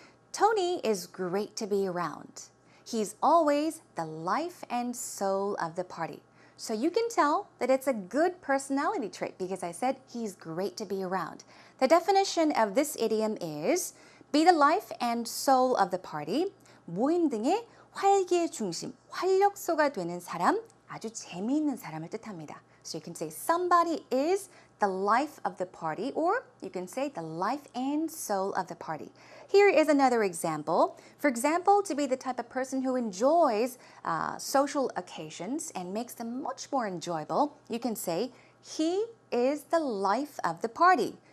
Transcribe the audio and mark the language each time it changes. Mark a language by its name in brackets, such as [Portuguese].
[English] Tony is great to be around. He's always the life and soul of the party. So you can tell that it's a good personality trait because I said he's great to be around. The definition of this idiom is be the life and soul of the party. [Korean] 모임 등의 활기의 중심, 활력소가 되는 사람, 아주 재미있는 사람을 뜻합니다. [English] So you can say somebody is the life of the party, or you can say the life and soul of the party. Here is another example. For example, to be the type of person who enjoys social occasions and makes them much more enjoyable, you can say, he is the life of the party.